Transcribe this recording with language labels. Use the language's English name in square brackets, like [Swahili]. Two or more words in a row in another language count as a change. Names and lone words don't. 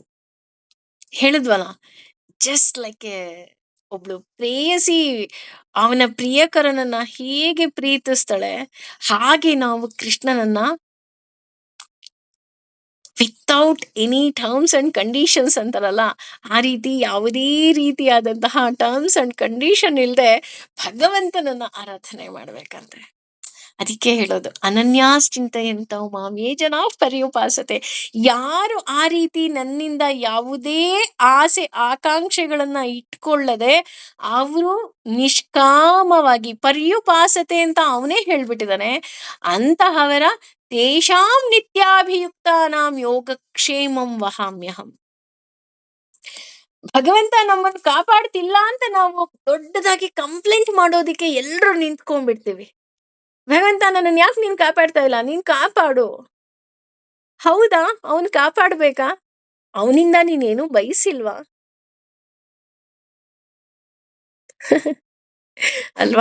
[Kannada] ಹೇಳಿದ್ವಲ್ಲ, [English] just like [Kannada] ಒಬ್ಳು ಪ್ರೇಯಸಿ ಅವನ ಪ್ರಿಯಕರನನ್ನ ಹೇಗೆ ಪ್ರೀತಿಸ್ತಾಳೆ, ಹಾಗೆ ನಾವು ಕೃಷ್ಣನನ್ನ [English] without any terms and conditions [Kannada] ಅಂತಾರಲ್ಲ, ಆ ರೀತಿ ಯಾವುದೇ ರೀತಿಯಾದಂತಹ [English] terms and condition [Kannada] ಇಲ್ಲದೆ ಭಗವಂತನನ್ನ ಆರಾಧನೆ ಮಾಡ್ಬೇಕಂತೆ. ಅದಕ್ಕೆ ಹೇಳೋದು, [Sanskrit] ಅನನ್ಯಾಶ್ಚಿಂತಯಂತೋ ಮಾಂ ಯೇ ಜನಾ ಪರ್ಯುಪಾಸತೆ. [Kannada] ಯಾರು ಆ ರೀತಿ ನನ್ನಿಂದ ಯಾವುದೇ ಆಸೆ ಆಕಾಂಕ್ಷೆಗಳನ್ನ ಇಟ್ಕೊಳ್ಳದೆ ಅವರು ನಿಷ್ಕಾಮವಾಗಿ ಪರ್ಯುಪಾಸತೆ ಅಂತ ಅವನೇ ಹೇಳ್ಬಿಟ್ಟಿದ್ದಾನೆ, ಅಂತಹವರ [Sanskrit] ತೇಷಾಂ ನಿತ್ಯಾಭಿಯುಕ್ತಾನಾಂ ಯೋಗಕ್ಷೇಮಂ ವಹಾಮ್ಯಹಂ. [Kannada] ಭಗವಂತ ನಮ್ಮನ್ನು ಕಾಪಾಡ್ತಿಲ್ಲ ಅಂತ ನಾವು ದೊಡ್ಡದಾಗಿ ಕಂಪ್ಲೇಂಟ್ ಮಾಡೋದಿಕ್ಕೆ ಎಲ್ರು ನಿಂತ್ಕೊಂಡ್ಬಿಡ್ತೀವಿ. ಭಗವಂತ ನನ್ನನ್ನು ಯಾಕೆ ನೀನ್ ಕಾಪಾಡ್ತಾ ಇಲ್ಲ, ನೀನ್ ಕಾಪಾಡು. ಹೌದಾ, ಅವನ್ ಕಾಪಾಡ್ಬೇಕಾ? ಅವನಿಂದ ನೀನೇನು ಬಯಸಿಲ್ವಾ? ಅಲ್ವಾ?